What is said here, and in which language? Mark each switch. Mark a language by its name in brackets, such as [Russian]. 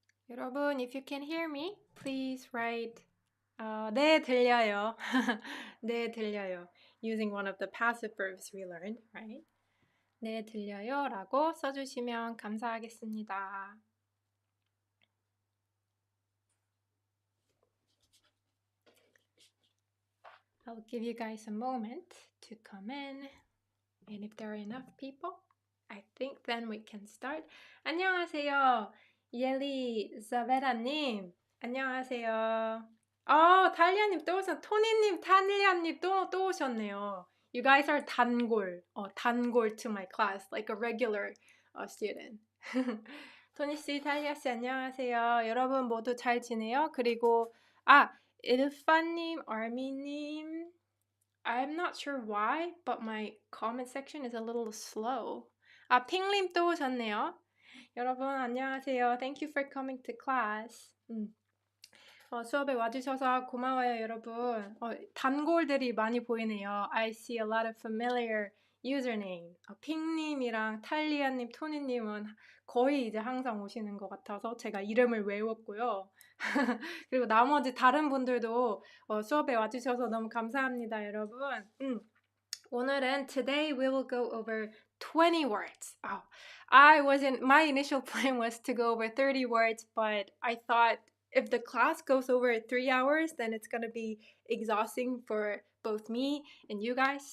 [Korean] 여러분, [English] if you can hear me, please write [Korean] 네, 들려요. 네, 들려요. [English] Using one of the passive verbs we learned, right? [Korean] 네, 들려요 라고 써주시면 감사하겠습니다. [English] I'll give you guys a moment to come in. And if there are enough people, I think then we can start. [Korean] 안녕하세요. 예리자베라님. 안녕하세요. 달리아님 또 오셨, 토니님, 탈리아님 또 오셨네요. [English] You guys are 단골. 단골 to my class, like a regular student. [Korean] 토니씨, 탈리아씨 안녕하세요. 여러분 모두 잘 지내요? 그리고 [English] 일파님, 아미님, I'm not sure why, but my comment section is a little slow. [Korean] 핑님 또 오셨네요. 여러분 안녕하세요. [English] Thank you for coming to class. [Korean] 수업에 와주셔서 고마워요, 여러분. 단골들이 많이 보이네요. [English] I see a lot of familiar username. [Korean] 핑님이랑 탈리아님, 토니님은 거의 이제 항상 오시는 것 같아서 제가 이름을 외웠고요. 그리고 나머지 다른 분들도 수업에 와주셔서 너무 감사합니다, 여러분. 오늘은 [English] today we will go over 20 words. My initial plan was to go over 30 words, but I thought if the class goes over 3 hours, then it's going to be exhausting for both me and you guys.